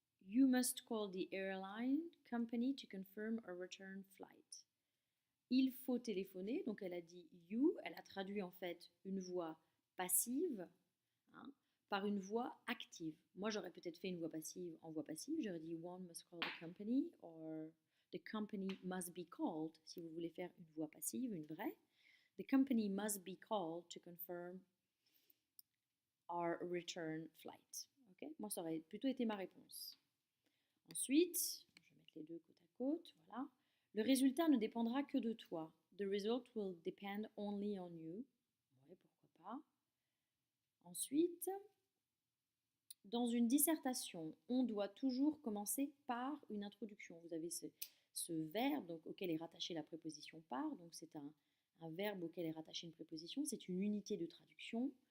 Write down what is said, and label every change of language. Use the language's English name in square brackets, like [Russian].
[English] You must call the airline company to confirm a return flight. [French] Il faut téléphoner, donc elle a dit you, elle a traduit en fait une voix passive par une voix active. Moi, j'aurais peut-être fait une voix passive en voix passive. J'aurais dit [English] one must call the company or the company must be called. [French] Si vous voulez faire une voix passive, une vraie. [English] The company must be called to confirm our return flight. Okay? [French] Moi, ça aurait plutôt été ma réponse. Ensuite, je vais mettre les deux côte à côte. Voilà. Le résultat ne dépendra que de toi. [English] The result will depend only on you. [French] Ouais, pourquoi pas. Ensuite, dans une dissertation, on doit toujours commencer par une introduction. Vous avez ce verbe donc, auquel est rattachée la préposition par. Donc c'est un verbe auquel est rattachée une préposition. C'est une unité de traduction.